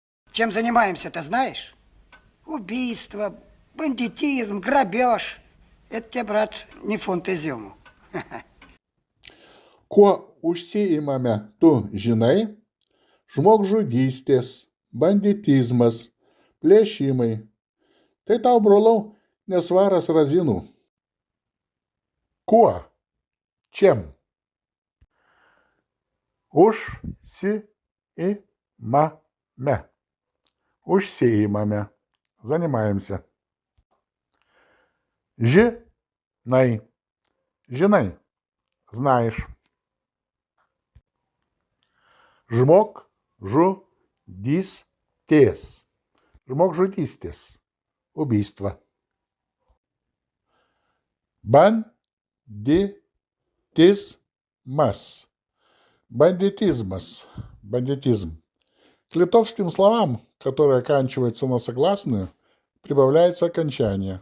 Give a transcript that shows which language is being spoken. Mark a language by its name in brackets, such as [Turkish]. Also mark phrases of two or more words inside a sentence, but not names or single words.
[Russian] Чем занимаемся, ты знаешь? Убийство, бандитизм, грабеж. Это тебе, брат, не фунт изюму. [Lithuanian] Kuo užsiimame, tu žinai? Žmogžudystės, banditizmas, plėšimai. Tai tau, brolau, nesvaras razinų. Kuo? Чем? Užsiimame. Užsiimame. Занимаемся. Žinai. Žinai. Знаешь. Žmogžudystės. Žmogžudystės. [Russian] Убийство. [Lithuanian] Бандитизмас. Бандитизмас. Бандитизм. [Russian] К литовским словам, которые оканчиваются на согласную, прибавляется окончание.